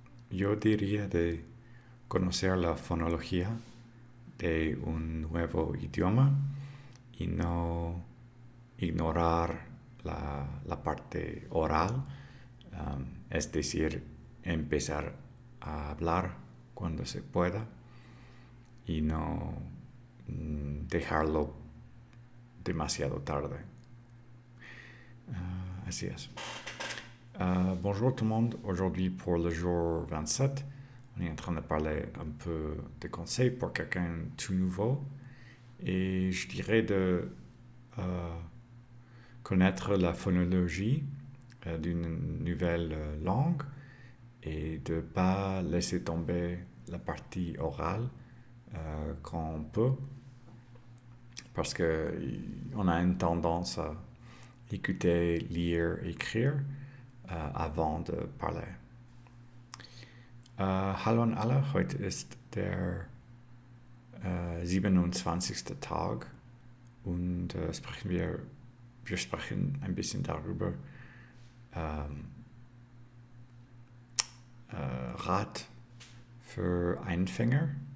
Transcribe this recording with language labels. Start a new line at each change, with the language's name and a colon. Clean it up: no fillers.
Spanish: Yo diría de conocer la fonología de un nuevo idioma y no ignorar la parte oral, es decir, empezar a hablar cuando se pueda y no dejarlo demasiado tarde. Así es.
French: Bonjour tout le monde. Aujourd'hui, pour le jour 27, on est en train de parler un peu de conseils pour quelqu'un tout nouveau. Et je dirais de connaître la phonologie d'une nouvelle langue et de ne pas laisser tomber la partie orale quand on peut, parce qu'on a une tendance à écouter, lire, écrire avant de parler.
German: Hallo an alle, heute ist der 27. Tag und wir sprechen ein bisschen darüber, Rat für Anfänger.